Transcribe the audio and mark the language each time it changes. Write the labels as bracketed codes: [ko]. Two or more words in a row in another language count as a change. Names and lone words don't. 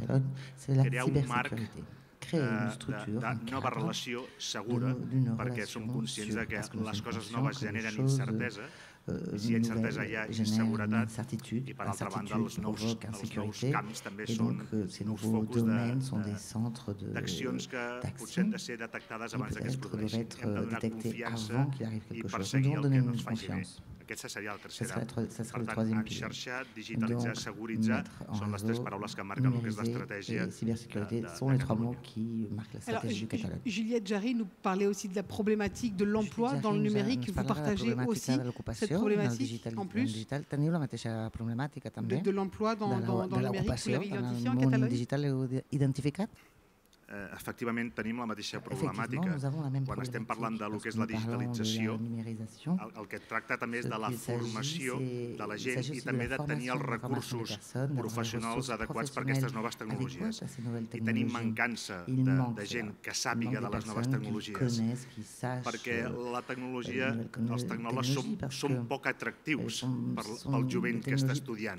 [ca] Crear un marc de nova relació segura, perquè som conscients que les coses noves generen incertesa, i si hi ha incertesa hi ha inseguretat, i per altra banda els nous camps també són nous focus d'accions que potser han de ser detectades abans que es produeixin. Hem de donar confiança i perseguir el que no es faci bé. Aquesta seria la tercera. Per tant, enxarxar, digitalitzar, seguritzar són les 3 paraules que marquen el que és l'estratègia de Catalunya. [fr] Juliette Jarry nous parlait aussi de la problématique de l'emploi dans le numérique. Vous partagez aussi cette problématique en plus de l'emploi dans le numérique. Vous l'avez identifié en Catalogne? [ca] Efectivament, tenim la mateixa problemàtica. Quan estem parlant del que és la digitalització, el que tracta també és de la formació de la gent i també de tenir els recursos professionals adequats per a aquestes noves tecnologies. I tenim mancança de gent que sàpiga de les noves tecnologies, perquè la tecnologia, els tecnòlegs són poc atractius pel jovent que està estudiant.